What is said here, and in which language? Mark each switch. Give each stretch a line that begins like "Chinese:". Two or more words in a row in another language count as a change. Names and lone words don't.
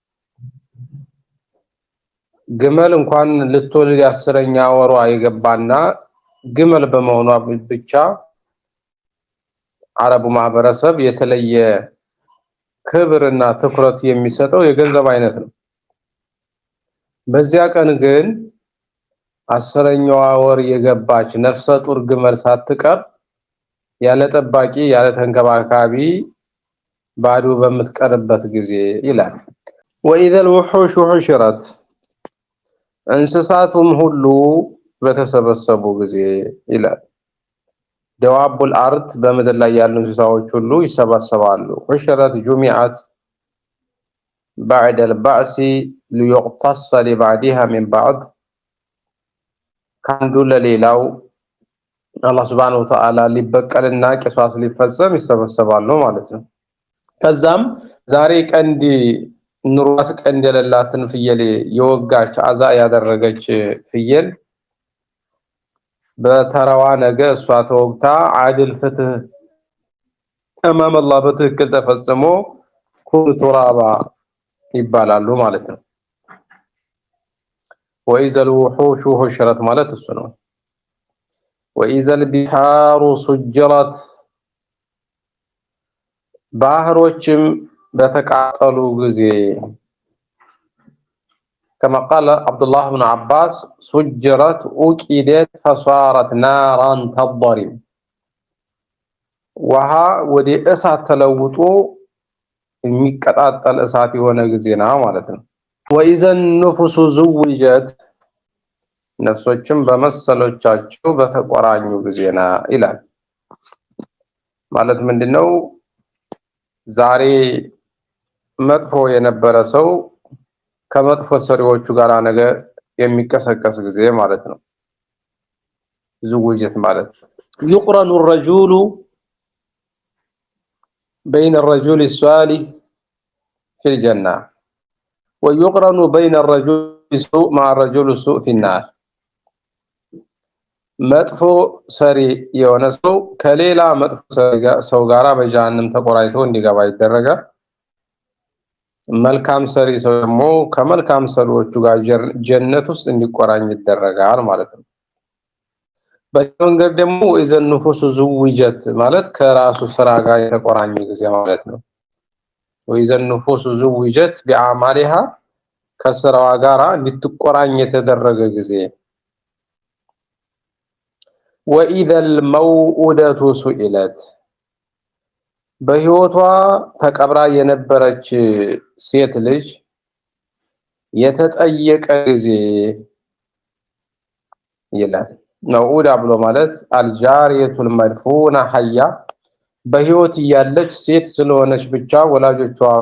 Amharic: ግመል እንኳን ልትወልድ አስረኛ ወሯ የገባና ግመል በመሆኗ ብቻ አረቡ ማህበረሰብ የተለየ ክብርና ትኩረት የሚሰጠው የገንዘብ አይነት ነው። በዚያ ቀን ግን አስረኛዋ ወር የገባች ነፍሰ ጡር ግመል ሳትቀር ያለ ጠባቂ ያለ ተንከባካቢ ባዶ በምትቀርበት ጊዜ ይላል።
Arabic: وإذا الوحوش حشرت
Amharic: እንስሳቱም ሁሉ በተሰበሰቡ ጊዜ ይላል።
Arabic: دواب الأرض
Amharic: በመድር ላይ ያሉ እንስሳዎች ሁሉ ይሰባሰባሉ።
Arabic: حشرت جمعت بعد البعث ليقتص لبعدها من بعض
Amharic: ካንዱ ለሌላው አላህ
Arabic: سبحانه وتعالى
Amharic: ሊበቀልና ቂሷስ ሊፈጸም ይሰበሰባሉ ማለት ነው። ከዛም ዛሬ ቀንዲ ኑሯት ቀንድ የሌላትን ፍየል የወጋች አዛ ያደረገች ፍየል በተራዋ ነገ እሷ ተወግታ አድል ፍትህ
Arabic: أمام الله
Amharic: በትክክል ተፈጽሞ
Arabic: كن ترابا
Amharic: ይባላሉ ማለት ነው።
Arabic: وإذا الوحوش حشرت
Amharic: ማለት እሱ ነው።
Arabic: وإذا البحار سجرت
Amharic: ባህሮችም በተቃጠሉ ጊዜ
Arabic: كما قال عبد الله بن عباس سجرت أوقدت فصارت نارا تضرب
Amharic: ውሃ ወደ እሳት ተለውጦ የሚቀጣጠል እሳት የሆነ ጊዜና ማለት ነው።
Arabic: وإذا النفس زوجت
Amharic: ነፍሶችም በመሰሎቻቸው በተቆራኙ ጊዜና ይላል። ማለት ምንድነው? ዛሬ መጥፎ የነበረ ሰው ከመጥፎ ሰሪዎቹ ጋር ነገ የሚቀሰቀስ ጊዜ ማለት ነው።
Arabic: زوجت ማለት يقرن الرجل بين الرجل الصالح في الجنة ويقرن بين الرجل السوء مع الرجل السوء في النار
Amharic: መጥፎ ሰሪ የሆነ ሰው ከሌላ መጥፎ ሰው ጋራ በጀሃነም ተቆራይቶ እንዲገባ ይደረጋል። መልካም ሰሪ ሰው ደግሞ ከመልካም ሰሪዎቹ ጋር ጀነት ውስጥ እንዲቆራኝ ይደረጋል ማለት ነው። በመንገድ ደግሞ
Arabic: إذا النفوس زوجت
Amharic: ማለት ከራሱ ስራ ጋር የተቆራኘ ጊዜ ማለት ነው።
Arabic: وإذا النفوس زوجت بأعمالها
Amharic: ከስራዋ ጋራ እንድትቆራኝ የተደረገ ጊዜ
Arabic: وإذا الموءودة سئلت
Amharic: በህይወቷ ተቀብራ የነበረች ሴት ልጅ የተጠየቀ ጊዜ ይላል። መውኡዳ ብሎ ማለት
Arabic: الجارية المدفونة حية
Amharic: በህይወት እያለች ሴት ስለሆነች ብቻ ወላጆቿ